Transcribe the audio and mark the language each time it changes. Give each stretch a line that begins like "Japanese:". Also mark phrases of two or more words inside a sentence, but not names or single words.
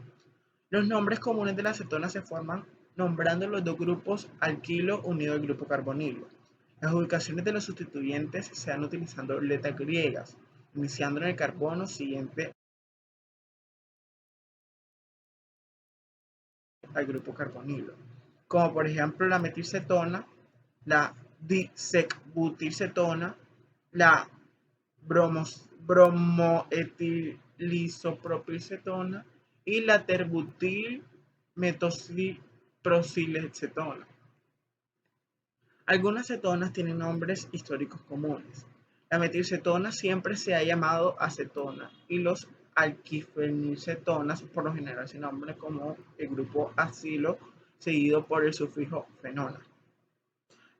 Spanish: Los nombres comunes de las cetonas se forman nombrando los dos grupos alquilo unido al grupo carbonilo. Las ubicaciones de los sustituyentes se dan utilizando letras griegas, iniciando en el carbono siguiente al grupo carbonilo, como por ejemplo la metilcetona, la disecbutilcetona, la bromoetilisopropilcetona y la terbutilmetoxilprocilcetona. Algunas cetonas tienen nombres históricos comunes. La metilcetona siempre se ha llamado acetona y los alquifenilcetonas por lo general se nombran como el grupo acilo seguido por el sufijo fenona.